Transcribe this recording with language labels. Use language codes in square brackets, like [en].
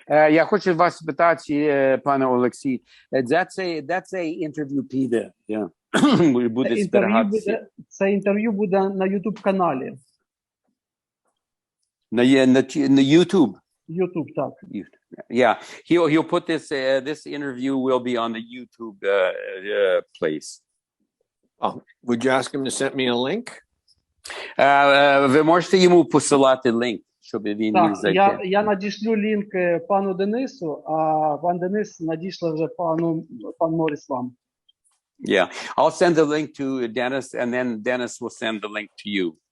[uk] Я хочу вас спитати, пане Олексій, це інтерв'ю піде. Буде зберігатися. Це інтерв'ю буде на YouTube-каналі. На YouTube? YouTube, так. [en] Yeah, he'll put this interview will be on the YouTube place. Oh, would you ask him to send me a link? [uk] Ви можете йому посилати лінк, щоб він міг зайти. Я надішлю лінк пану Денису, а пан Денис надішле вже пан Морріс вам. [en] Yeah, I'll send the link to Dennis, and then Dennis will send the link to you.